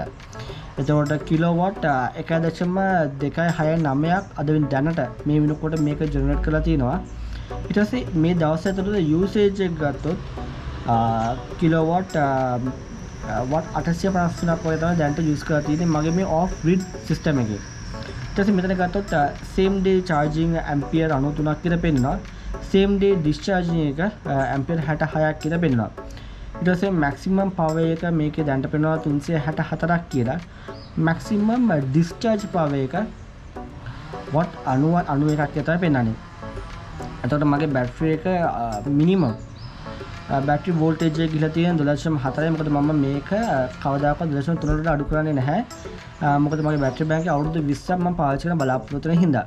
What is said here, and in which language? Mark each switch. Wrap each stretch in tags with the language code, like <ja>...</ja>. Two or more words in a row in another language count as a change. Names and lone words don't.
<si>එතකොට කිලෝවොට් 1.269ක් අද දැනට මේ වෙනකොට මේක ජෙනරේට් කරලා තියෙනවා. ඊට පස්සේ මේ දවස් ඇතුළත usage එක ගත්තොත් කිලෝවොට් watt 853ක් වගේ තමයි දැනට use කරලා තියෙන්නේ මගේ මේ</si> <en>off grid system</en> <si>එකේ. ඊට පස්සේ මෙතන ගත්තොත්</si> <en>same day charging</en> <si>ampere 93ක් කියලා පෙන්නනවා.</si> <en>same day discharging</en> <si>එක ampere 66ක් කියලා පෙන්නනවා. ඊට පස්සේ</si> <en>maximum power</en> <si>එක මේකේ දැනට පෙන්නනවා 364ක් කියලා.</si> <en>maximum discharge power</en> <si>එක watt 91ක් කියලා පෙන්නන්නේ. එතකොට මගේ battery එක</si> <en>minimum battery voltage</en> <si>එක ගිහලා තියෙන 12.4යි. මොකද මම මේක කවදාකවත් 12.3ට අඩු කරන්නේ නැහැ. මොකද මගේ</si> <en>battery bank</en> <si>එක අවුරුදු 20ක් මම පාවිච්චි කරන බලාපොරොත්තු වෙන හින්දා.</si>